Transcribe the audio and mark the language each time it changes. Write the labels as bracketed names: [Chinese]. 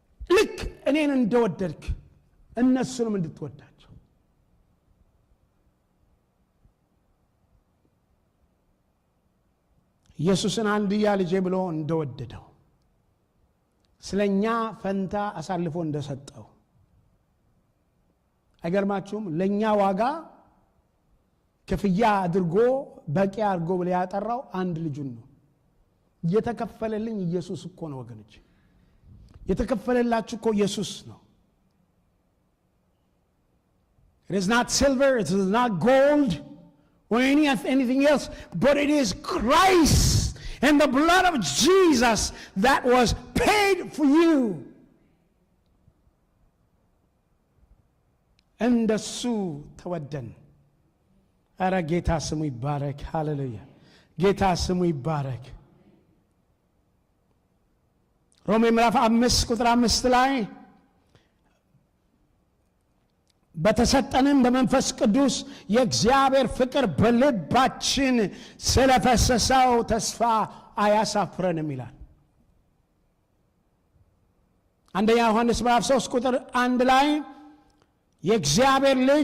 [Amharic] ልክ እኔን እንደወደድክ እነሱንም እንድትወዳቸው። ኢየሱስን አንድያ ልጄ ብሎ እንደወደደው ስለኛ ፈንታ አሳልፎ እንደሰጠው አይገርማችሁም? ለኛ ዋጋ ክፍያ አድርጎ በቂ አድርጎ ብለ ያጠራው አንድ ልጁን ነው። የተከፈለልኝ ኢየሱስ እኮ ነው ወገኖች። የተከፈለላችሁ እኮ ኢየሱስ ነው። [English] It is not silver, it is not gold or anything else, but it is Christ and the blood of Jesus that was paid for you. [Amharic] እንደሱ ተወደን። አረ ጌታ ስሙ ይባረክ። ሃሌሉያ! ጌታ ስሙ ይባረክ። ሮሜ ምዕራፍ 5 ቁጥር 5 ላይ በተሰጠንም በመንፈስ ቅዱስ የእግዚአብሔር ፍቅር በልባችን ስለፈሰሰው ተስፋ አያሳፍረንም ይላል። አንደኛ ዮሐንስ ምዕራፍ 3 ቁጥር 1 ላይ የእግዚአብሔር